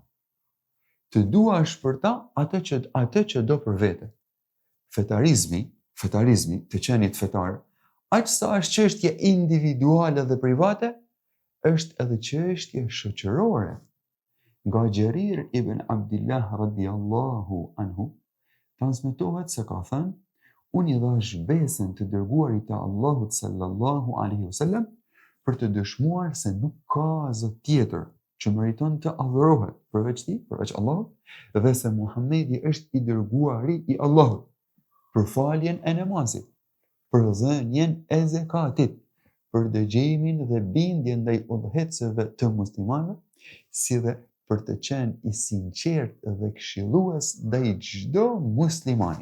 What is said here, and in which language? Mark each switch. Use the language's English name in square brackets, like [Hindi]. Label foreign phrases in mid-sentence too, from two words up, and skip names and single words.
[Albanian] Të duash për ta atë që do për vete. Fetarizmi të qenit fetar, aq sa është çështje individuale dhe private, është edhe çështje shoqërore. Nga Gjerir ibn Abdillah [Arabic] رضي الله عنه, [Albanian] transmetohet se ka thënë: unë i dhash besën të dërguarit të Allahut [Arabic] صلى الله عليه وسلم [Albanian] për të dëshmuar se nuk ka zot tjetër që meriton të adhurohet përveç Allahut, dhe se Muhamedi është i dërguari i Allahut, për faljen e namazit, për dhënien e zakatit, për dëgjimin dhe bindjen ndaj udhëhecëve të muslimanëve, si dhe për të qenë i sinqert dhe këshillues ndaj çdo muslimani.